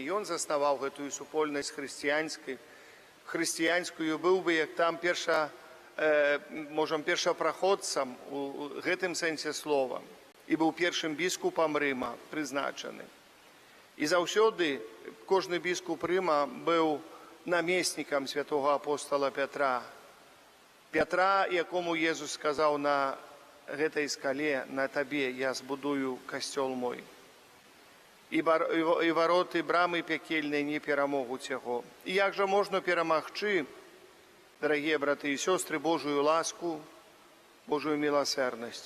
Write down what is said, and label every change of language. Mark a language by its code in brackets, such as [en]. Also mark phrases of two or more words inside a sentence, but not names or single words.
[be] Ён заснаваў гэтую супольнасць хрысціянскую, быў бы, як там першапраходцам у гэтым сэнсе слова, і быў першым біскупам Рыма прызначаны. І заўсёды кожны біскуп Рыма быў намеснікам святого апостола Петра. Петра, [uk] якому Єсус сказав: [be] на гэтай скале, на табе я збудую касцёл мой. І вароты брамы пекельнай не перамогуць яго. І як жа можна перамагчы, дарагія браты і сёстры, Божую ласку, Божую міласэрнасць?